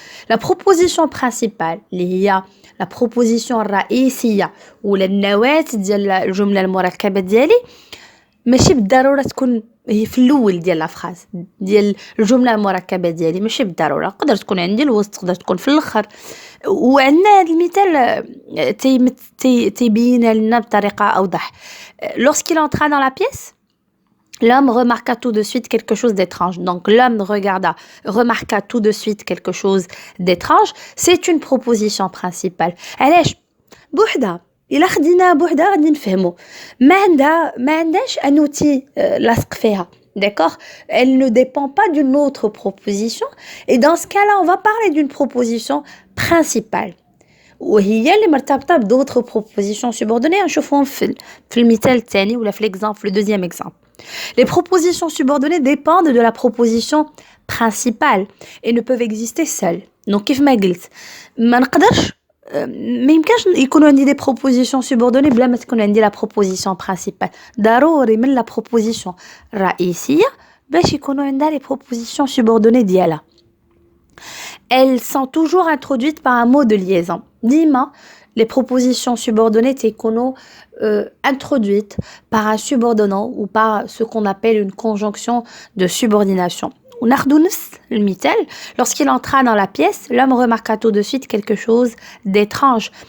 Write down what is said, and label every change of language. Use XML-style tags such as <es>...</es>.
<ar>la proposition principale اللي هي la proposition الرئيسيه ولا النواة ديال الجمله المركبه ديالي ماشي بالضروره تكون هي في الاول ديال لا فراز ديال الجمله المركبه ديالي ماشي بالضروره تقدر تكون عندي الوسط تقدر تكون في الاخر. وعندنا هذا المثال تيبين لنا بطريقه اوضح.</ar> <fr>lorsqu'il entra dans la pièce l'homme remarqua tout de suite quelque chose d'étrange. donc l'homme remarqua tout de suite quelque chose d'étrange. c'est une proposition principale.</fr> <ar>علاش بوحدها إلا خدينا بوحدها غادي نفهمو ما عندهاش un outil لاصق فيها.</ar> <fr>d'accord, elle ne dépend pas d'une autre proposition et dans ce cas-là on va parler d'une proposition principale</fr> <ar>وهي اللي مرتبطه</ar> <fr>d'autres propositions subordonnées.</fr> <ar>نشوفهم في المثال الثاني ولا في</ar> <fr>l'exemple, le deuxième exemple. les propositions subordonnées dépendent de la proposition principale et ne peuvent exister seules.</fr> <ar>donc كيف ما قلت ما نقدرش ما يمكنش يكونوا عندي دي بروبوزيشن سوبوردوني بلا ما تكون عندي لا بروبوزيشن برينسيبال. ضروري من لا بروبوزيشن الرئيسيه باش يكونوا عندها لي بروبوزيشن سوبوردوني ديالها.</ar> <fr>elles sont toujours introduites par un mot de liaison. ديما les propositions subordonnées تيكونوا introduites par un subordonnant ou par ce qu'on appelle une conjonction de subordination.</fr> <ar>وناخدو نفس المثال.</ar> <fr>lorsqu'il entra dans la pièce l'homme remarqua tout de suite quelque chose d'étrange.</fr>